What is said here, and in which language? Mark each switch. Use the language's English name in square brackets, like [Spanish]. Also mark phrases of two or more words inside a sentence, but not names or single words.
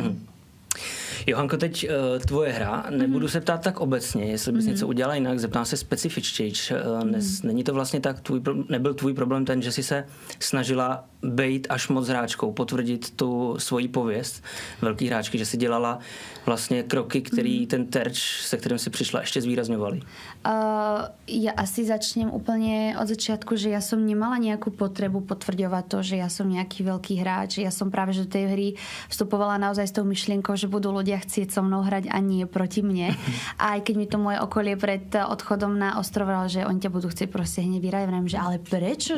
[Czech] Johanko, teď tvoje hra, nebudu se ptát tak obecně, jestli bys něco udělala jinak, zeptám se specifičtěji. Není to vlastně tak, nebyl tvůj problém ten, že jsi se snažila bejt až moc hráčkou, potvrdit tu svoji pověst velký hráčky, že si dělala vlastně kroky, který ten terč, se kterým si přišla, ještě zvýrazňovali? [Slovak] Ja asi začnem úplne od začiatku, že ja som nemala nejakú potrebu potvrďovať to, že ja som nejaký veľký hráč. Ja som práve, že do tej hry vstupovala naozaj s tou myšlienkou, že budú ľudia chcieť so mnou hrať a nie proti mne. A aj keď mi to moje okolie pred odchodom na ostrov, že oni ťa budú chcieť proste hneď vyrať, že ale prečo?